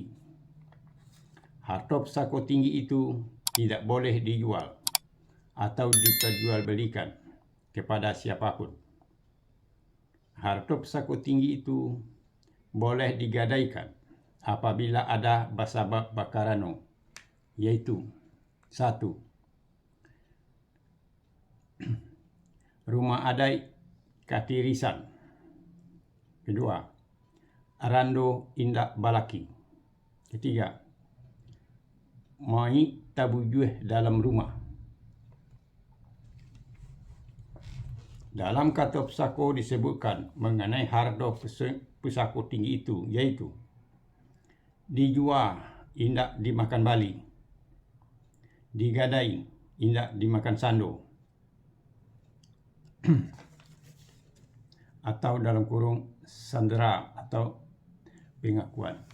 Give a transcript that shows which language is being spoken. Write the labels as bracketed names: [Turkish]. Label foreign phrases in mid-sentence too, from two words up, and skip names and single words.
[Indonesian] Harta pusaka tinggi itu tidak boleh dijual atau diperjualbelikan kepada siapapun. Harta pusaka tinggi itu boleh digadaikan apabila ada sebab bakarano, yaitu 1. [Minangkabau] Rumah adat katirisan. 2. Arando indak balaki. 3. Mai tabujuh dalam rumah. [Indonesian] Dalam kata pusaka disebutkan mengenai harta pusaka tinggi itu, yaitu [Minangkabau] dijual indak dimakan bali, digadai indak dimakan sando, [Indonesian] atau dalam kurung sandera atau pengakuan.